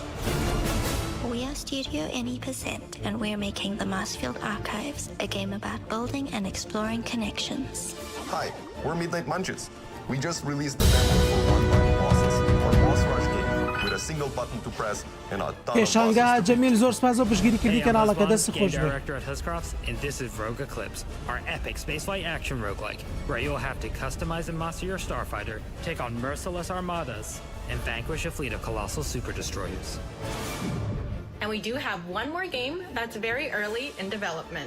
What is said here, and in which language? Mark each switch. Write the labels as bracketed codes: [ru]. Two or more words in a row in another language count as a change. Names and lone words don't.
[en] We are Studio NE%, and we're making the Marsfield Archives, a game about building and exploring connections. Hi, we're Midnight Munches. We just released the demo for one-button bosses, our boss rush game, with a single button to press and a ton of bosses. [ckb] پێشانگا جەمیل زۆر سپاس بۆ پشتگیری کەناڵەکە دەست خۆش بێ. [en] Director at Huscrofts, and this is Rogue Eclipse, our epic spaceflight action roguelike, where you'll have to customize and master your starfighter, take on merciless armadas, and vanquish a fleet of colossal super destroyers. And we do have one more game that's very early in development.